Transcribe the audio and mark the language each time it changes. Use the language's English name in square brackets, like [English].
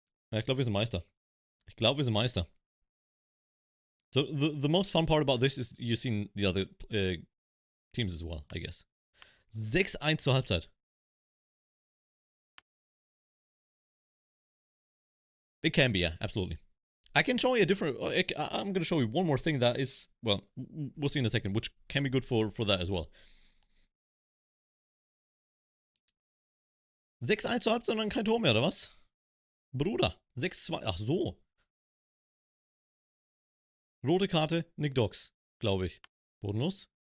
[German] Ich glaube, wir sind Meister. [English] So the most fun part about this is you've seen the other teams as well, I guess. [German] 6-1 zur Halbzeit. [English] It can be, yeah, absolutely. I can show you a different... I'm going to show you one more thing that is... Well, we'll see in a second, which can be good for that as well. [German] 6-1 zur Halbzeit und dann kein Tor mehr, oder was? Bruder, 6-2. Ach so. Rote Karte, Nick Dox, glaube ich. Bodenlos.